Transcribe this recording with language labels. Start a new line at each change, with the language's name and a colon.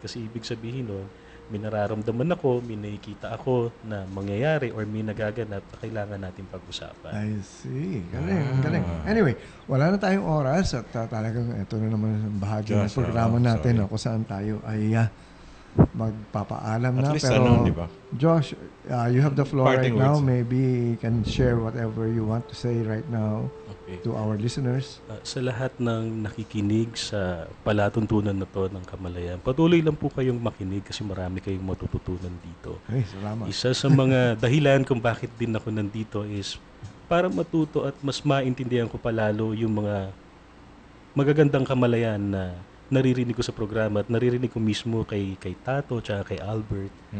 Filipino: Kasi, ibig sabihin nun, may nararamdaman ako, may nakikita ako na mangyayari or may nagaganap na kailangan natin pag-usapan. I see. Galing. Anyway, wala na tayong oras at talagang ito na naman ang bahagi ng programa natin kung saan tayo ay magpapaalam na.
English: At least
Filipino: Pero, diba?
English: Josh, you have the floor Parting right now. words. Maybe you can share whatever you want to say right now to our listeners.
Filipino: Sa lahat ng nakikinig sa palatuntunan na to ng Kamalayan, patuloy lang po kayong makinig kasi marami kayong matututunan dito. Ay, salamat. Isa sa mga dahilan kung bakit din ako nandito is para matuto at mas maintindihan ko palalo yung mga magagandang kamalayan na naririnig ko sa programa at naririnig ko mismo kay Tato at kay Albert.